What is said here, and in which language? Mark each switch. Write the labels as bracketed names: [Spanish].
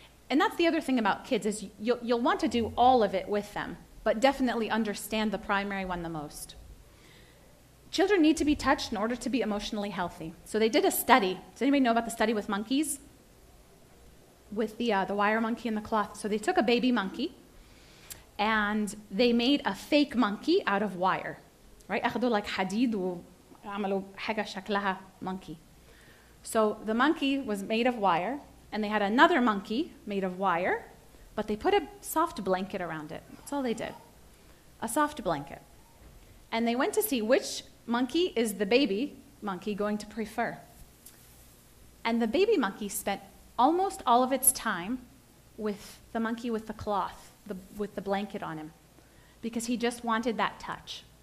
[English] And that's the other thing about kids, is you'll want to do all of it with them, but definitely understand the primary one the most. Children need to be touched in order to be emotionally healthy. So they did a study. Does anybody know about the study with monkeys? With the wire monkey and the cloth. So they took a baby monkey, and they made a fake monkey out of wire. Right? [Arabic] أخذوا like حديد وعملوا حاجة شكلها monkey. [English] So the monkey was made of wire, and they had another monkey made of wire, but they put a soft blanket around it. That's all they did. A soft blanket. And they went to see which monkey is the baby monkey going to prefer? And the baby monkey spent almost all of its time with the monkey with the cloth, with the blanket on him, because he just wanted that touch.